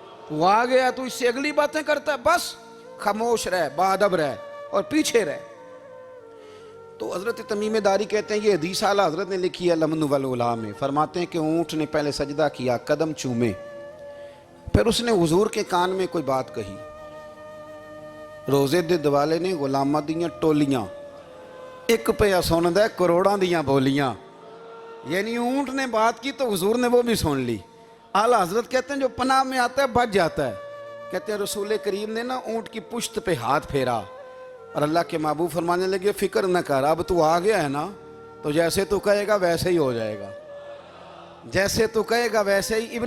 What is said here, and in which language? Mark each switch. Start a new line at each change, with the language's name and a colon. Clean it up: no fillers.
Urdu: وہ آ گیا تو اس سے اگلی باتیں کرتا ہے، بس خاموش رہ، باادب رہ اور پیچھے رہ. تو حضرت تمیم داری کہتے ہیں یہ حدیث اعلیٰ حضرت نے لکھی ہے الامن والاولا میں. فرماتے ہیں کہ اونٹ نے پہلے سجدہ کیا، قدم چومے، پھر اس نے حضور کے کان میں کوئی بات کہی.
Punjabi: روزے دے دوالے نے غلامہ دیاں ٹولیاں، ایک پہ سن دے کروڑاں دیاں بولیاں.
Urdu: یعنی اونٹ نے بات کی تو حضور نے وہ بھی سن لی. اعلیٰ حضرت کہتے ہیں جو پناہ میں آتا ہے بچ جاتا ہے. کہتے ہیں رسول کریم نے نا اونٹ کی پشت پہ ہاتھ پھیرا اور اللہ کے محبوب فرمانے لگے فکر نہ کر، اب تو آ گیا ہے نا تو جیسے تو کہے گا ویسے ہی ہو جائے گا، جیسے تو کہے گا ویسے ہی.